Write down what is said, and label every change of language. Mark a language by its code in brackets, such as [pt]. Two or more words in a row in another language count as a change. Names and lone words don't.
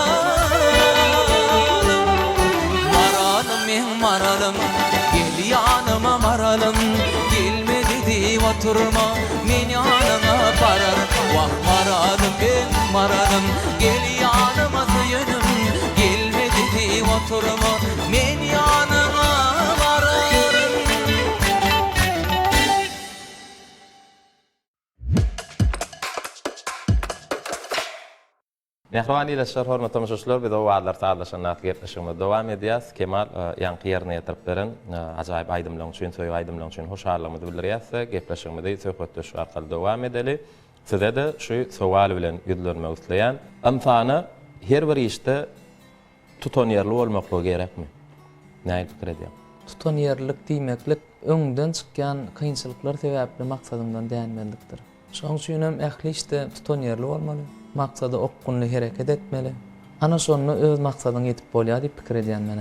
[az] ararım maralım gel yanıma maralım gelmedi diye oturma men yanıma parar vah maralım gel yanıma söylenim gelmedi diye oturma men yanıma vararım [tk] Mehriban ýa-da hormatly tamaşaçylar, biz o wagtlar saatlaşan gepleşigimize dowam edýäs. Kemal ýanky ýerine ýetirip beren ajaýyp aýdymlaryň üçin, söýüp aýdymlaryň üçin hoşarlygymyzy bildirýäs. Gepleşigimizi söhbetdeşik arkaly dowam edeli. Size de şu sowal bilen ýüzlenmek isleýän, insana her bir işte tutan ýerli bolmakly gerekmi? Näme pikir edýär? Tutan yerlik diýmeklik öňden çykýan kynçylyklar sebäpli maksatymdan dänmelikdir. Şoň üçin hem ähli işte tutan yerli bolmaly. Maksady okkunly hereket etmeli. Ana şonu öz maksadyna ýetip bolýar diýip pikir edýän mene.